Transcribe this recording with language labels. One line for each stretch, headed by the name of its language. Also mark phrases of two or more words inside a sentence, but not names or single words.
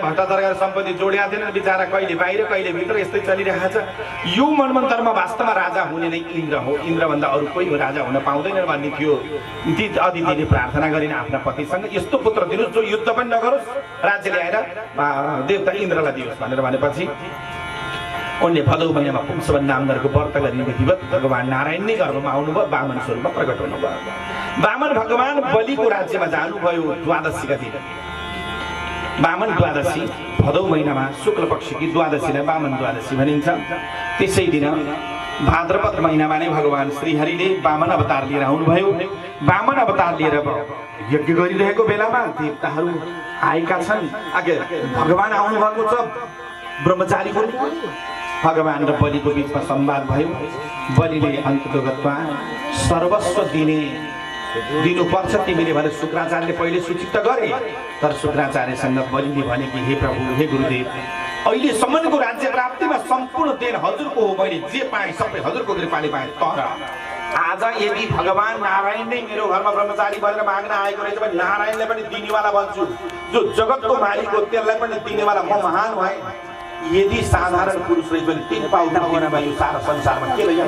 Nepali: भ्रष्टाचार गरेर सम्पत्ति जोडेका थिएन बिचरा कहिले बाहिर कहिले भित्र यस्तै चलिरहेको छ यो मनमन्तरमा वास्तवमा राजा हुने नै इन्द्र हो इन्द्रभन्दा अरू कोही राजा हुन पाउँदैन भन्ने थियो अदितिले प्रार्थना गरिन् आफ्ना पतिसँग यस्तो पुत्र दिनुहोस् जो युद्ध पनि नगरोस् राज्य ल्याएर देवता इन्द्रलाई दियोस् भनेर भनेपछि उनले भदौ महिनामा पुंसवन नामहरूको व्रत गर्ने विधिवत भगवान नारायण नै गर्भमा आउनुभयो वामन स्वरूपमा प्रकट हुनुभयो वामन भगवान बलिको राज्यमा जानुभयो द्वादशीका दिन वामन द्वादशी भदौ महिनामा शुक्ल पक्षकी द्वादशीलाई वामन द्वादशी भनिन्छ त्यसै दिन भाद्रपद महिनामा नै भगवान श्रीहरिले वामन अवतार लिएर आउनुभयो वामन अवतार लिएर यज्ञ गरिरहेको बेलामा देवताहरू आएका छन् आगे भगवान आउनुभएको छ ब्रह्मचारीको भगवान र बलिको बीचमा संवाद भयो बलिले अन्तर्गतमा सर्वस्व दिनुपर्छ तिमीले भने शुक्राचार्यले पहिले सूचित गरे तर शुक्राचार्यसँग बलिले भने कि हे प्रभु हे गुरुदेव अहिलेसम्मको राज्य प्राप्तिमा सम्पूर्ण देन हजुरको हो मैले जे पाएँ सबै हजुरको कृपाले पाएँ तर आज यदि भगवान नारायण नै मेरो घरमा ब्रह्मचारी भनेर माग्न आएको रहेछ भने नारायणलाई पनि दिनेवाला बन्छु जो जगतको मालिक हो त्यसलाई पनि दिनेवाला म महान भए यदि साधारण पुरुष रहेछ भने 3 पाउ दिनेमा यो सारा संसारमा के